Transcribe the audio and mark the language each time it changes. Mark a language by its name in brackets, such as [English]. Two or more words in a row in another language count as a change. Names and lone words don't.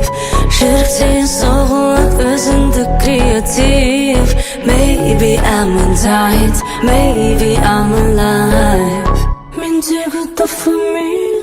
[Kazakh] Жүректе соғылып өзіндік креатив. [English] Maybe I'm tight, maybe I'm alive. [Kazakh] Мендегі дофамин.